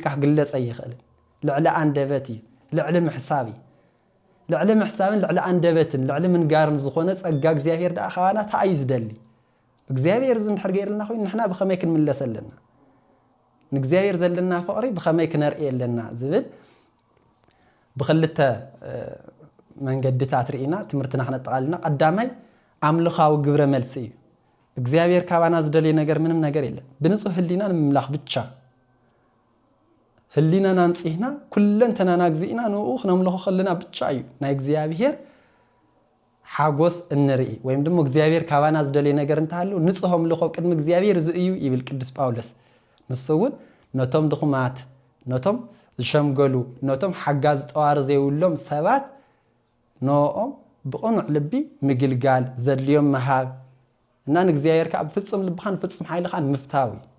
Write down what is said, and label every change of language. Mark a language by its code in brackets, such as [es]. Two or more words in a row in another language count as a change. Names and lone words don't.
[ti] ክግለጸ ይኽእል ልዕሊ አንደበት እዩ ልዕሊ ምሕሳብ እዩ ልዕሊ ምሕሳብን ልዕሊ አንደበትን ልዕሊ ምንጋርን ዝኾነ ጸጋ እግዚአብሔር ደኣ ኻባና እንታይ እዩ ዝደሊ እግዚአብሔር ዝንድሕር ገይርልና ኮይኑ ንሕና ብኸመይ ክንምለስ ኣለና ንእግዚአብሔር ዘለና ፍቅሪ ብኸመይ ክነርኢ ኣለና ዝብል ብኽልተ መንገድታት ርኢና ትምህርትና ክነጠቃልና ቀዳማይ ኣምልኻዊ ግብረ መልሲ እዩ እግዚአብሔር ካባና ዝደልየ ነገር ምንም ነገር የለን ብንጹህ ህሊና ንምምላኽ ብቻ ህሊናና ንጽህና ኩለንተናናግዚእና ንኡ ክነምልኾ ከለና ብቻ እዩ ናይ እግዚአብሔር ሓጎስ እንርኢ [am] ወይም ደግሞ [ti] እግዚአብሔር ካባና ዝደልየ ነገር እንተሃለዉ ንጹህ ኣምልኾ ቅድሚ እግዚአብሔር እዚ እዩ ይብል ቅዱስ ጳውሎስ ንሱ እውን ነቶም ድኹማት ነቶም ዝሸምገሉ ነቶም ሓጋዝ ጠዋሪ ዘይብሎም ሰባት ንኦም ብቕኑዕ ልቢ ምግልጋል ዘድልዮም መሃብ እና ንእግዚአብሔር ከዓ ብፍጹም ልብኻን ፍጹም ሓይልኻን ምፍታዊ